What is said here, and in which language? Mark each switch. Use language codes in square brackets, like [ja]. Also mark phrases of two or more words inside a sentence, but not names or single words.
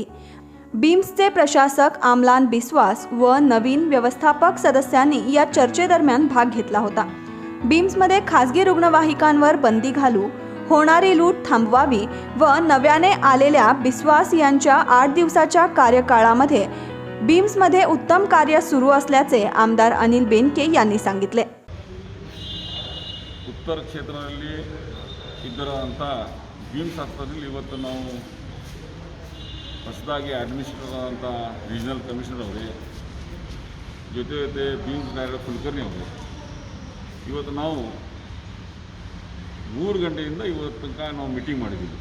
[mr] बीम्सचे प्रशासक आमलान बिस्वास व नवीन व्यवस्थापक सदस्यांनी या चर्चेदरम्यान भाग घेतला होता. बीम्समध्ये खासगी रुग्णवाहिकांवर बंदी घालू, होणारी लूट थांबवावी व नव्याने आलेल्या बिस्वास यांच्या 8 दिवसाच्या कार्यकाळामध्ये बीम्समध्ये उत्तम कार्य सुरू असल्याचे आमदार अनिल बेनके यांनी सांगितले. [kn] ಉತ್ತರ ಕ್ಷೇತ್ರದಲ್ಲಿ ಇದ್ದರಂಥ ಬೀಮ್ಸ್ ಆಸ್ಪತ್ರೆಯಲ್ಲಿ ಇವತ್ತು ನಾವು ಹೊಸದಾಗಿ ಅಡ್ಮಿನಿಸ್ಟ್ರೇಟರ್ ಆದಂಥ [en] regional commissioner [kn] ಅವರೇ ಜೊತೆ ಬೀಮ್ಸ್ ಡೈರೆಕ್ಟರ್ ಕುಲಕರ್ಣಿ ಅವರು ಇವತ್ತು ನಾವು 3 ಗಂಟೆಯಿಂದ ಇವತ್ತು ತನಕ ನಾವು ಮೀಟಿಂಗ್ ಮಾಡಿದ್ದೀವಿ.